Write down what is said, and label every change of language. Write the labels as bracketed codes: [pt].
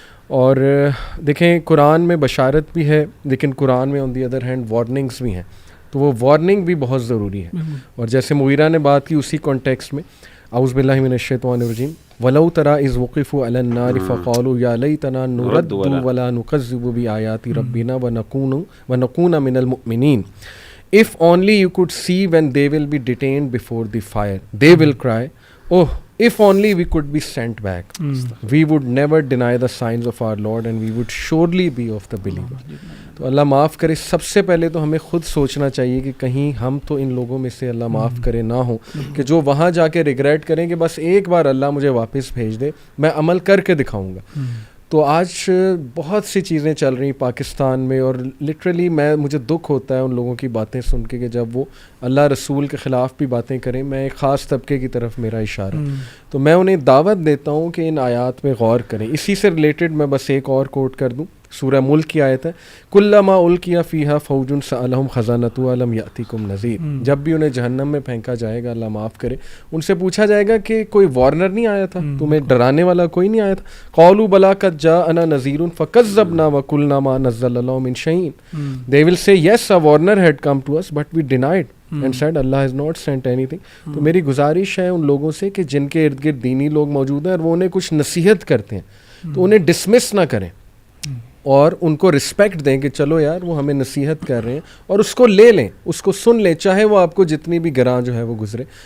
[ur] اور دیکھیں قرآن میں بشارت بھی ہے لیکن قرآن میں [en] on the other hand [ur] وارننگز بھی ہیں, تو وہ وارننگ بھی بہت ضروری ہے. اور جیسے مغیرہ نے بات کی اسی کانٹیکسٹ میں, [ar] اعوذ باللہ من الشیطان الرجیم, وَلَوْ تَرَىٰ إِذْ وُقِفُوا عَلَى النَّارِ فَقَالُوا يَا لَيْتَنَا نُرَدُّ وَلَا نُكَذِّبُ بِآيَاتِ رَبِّنَا وَنَكُونَ مِنَ الْمُؤْمِنِينَ. [en] If only you could see when they will be detained before the fire, they will cry, oh, if only we could be sent back. We would never deny the signs of our Lord and we would surely be of the believers. [ur] تو اللہ معاف کرے. سب سے پہلے تو ہمیں خود سوچنا چاہیے کہ کہیں ہم تو ان لوگوں میں سے اللہ معاف کرے نہ ہوں کہ جو وہاں جا کے ریگریٹ کریں کہ بس ایک بار اللہ مجھے واپس بھیج دے, میں عمل کر کے دکھاؤں گا. تو آج بہت سی چیزیں چل رہی پاکستان میں, اور لٹرلی مجھے دکھ ہوتا ہے ان لوگوں کی باتیں سن کے کہ جب وہ اللہ رسول کے خلاف بھی باتیں کریں. میں ایک خاص طبقے کی طرف میرا اشارہ, تو میں انہیں دعوت دیتا ہوں کہ ان آیات میں غور کریں. اسی سے ریلیٹڈ میں بس ایک اور کوٹ کر دوں, سورہ ملک کی آیت ہے, [ar] کلما القی فیہا فوج سألہم خزانتہا الم یأتکم [ur] نذیر. جب بھی انہیں جہنم میں پھینکا جائے گا, اللہ معاف کرے, ان سے پوچھا جائے گا کہ کوئی وارنر نہیں آیا تھا, تمہیں ڈرانے والا کوئی نہیں آیا تھا. [ar] قالوا بلا قد جاءنا نذیر فکذبنا وقلنا ما نزل اللہ من شیء. [en] They will say yes, a warner had come to us but we denied and said Allah has not sent anything. [ur] تو میری گزارش ہے ان لوگوں سے کہ جن کے ارد گرد دینی لوگ موجود ہیں اور وہ انہیں کچھ نصیحت کرتے ہیں تو انہیں ڈسمس نہ کریں اور ان کو رسپیکٹ دیں کہ چلو یار وہ ہمیں نصیحت کر رہے ہیں, اور اس کو لے لیں, اس کو سن لیں, چاہے وہ آپ کو جتنی بھی گراں جو ہے وہ گزرے.